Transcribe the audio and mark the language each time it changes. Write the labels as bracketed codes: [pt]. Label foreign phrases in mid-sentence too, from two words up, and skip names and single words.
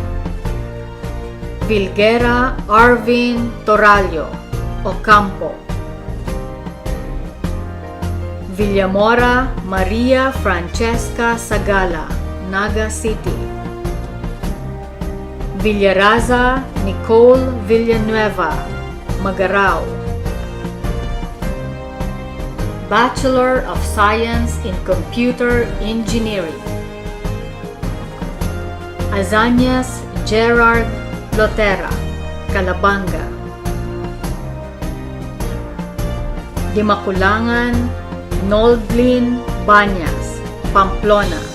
[en] Vilguera Arvin Toralio, Ocampo. Villamora Maria Francesca Sagala, Naga City. Villaraza Nicole Villanueva, Magarao. Bachelor of Science in Computer Engineering. Azanias Gerard Lotera, Calabanga. Dimakulangan Noldlin Banyas, Pamplona.